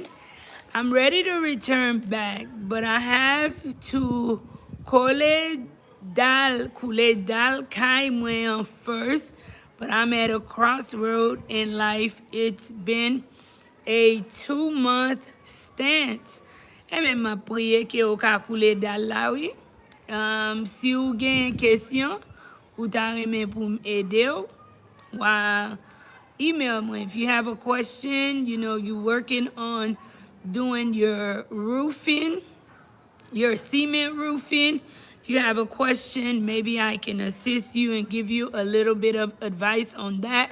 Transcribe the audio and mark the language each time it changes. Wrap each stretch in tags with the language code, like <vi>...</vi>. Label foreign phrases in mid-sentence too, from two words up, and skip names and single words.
<en>I'm ready to return back, but I have to</en> <ht>coule dal kai mwen</ht> <en>first, but I'm at a crossroad in life. It's been a 2-month stance.</en> <ht>E men ma priye ke ou ka koule dal la oui. Si ou gen question, ou ta reme pou m'ede ou,</ht> <en>email me. If you have a question, you know, you're working on doing your roofing, your cement roofing. If you have a question, maybe I can assist you and give you a little bit of advice on that.</en>